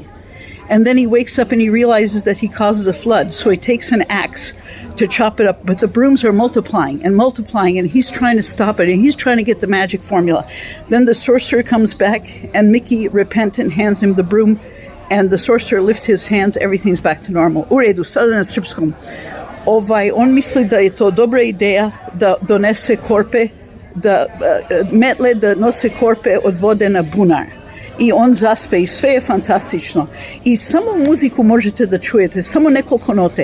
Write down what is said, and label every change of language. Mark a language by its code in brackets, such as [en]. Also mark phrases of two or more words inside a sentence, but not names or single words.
[en] And then he wakes up and he realizes that he causes a flood. So he takes an axe to chop it up, but the brooms are multiplying and he's trying to stop it and he's trying to get the magic formula. Then the sorcerer comes back and Mickey, repentant, hands him the broom. And the sorcerer lifts his hands, everything's back to normal. [sr] U redu, sada na srpskom. On misli da je to dobra ideja da donese korpe, da metle da nose korpe od vode na bunar. I on zaspe i sve je fantastično. I samo muziku možete da čujete, samo nekoliko note.